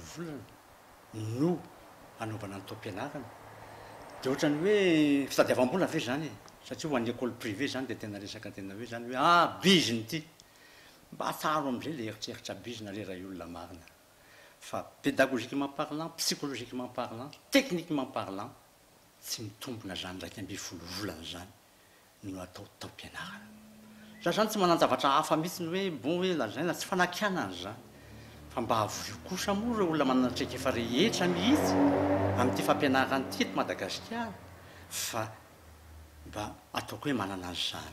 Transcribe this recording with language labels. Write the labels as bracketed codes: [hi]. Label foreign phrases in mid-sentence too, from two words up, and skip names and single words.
[mg] volana no anaovana ny taom-pianarana dia ohatrany hoe fitadiavam-bola ve zany satria ho an'ny [fr] école privé [mg] zany dia tena resaka tena hoe zany hoe biziny ity mba ataro amin'izay le eritreritra bizina le raha olona marina fa [fr] pédagogiquement parlant, psychologiquement parlant, techniquement parlant [mg] tsy mitombona zany raika amby folo volana zany no atao taom-pianarana. Za zany tsy manana zavatra hafa mihitsy ny hoe bon hoe lazaina tsy fanakiana zany fa mba avoio kosa moa ireo olona manana traika efa rehetra mihitsy amin'ity fampianarana ity eto Madagasikara fa mba ataoko hoe manana azy zany.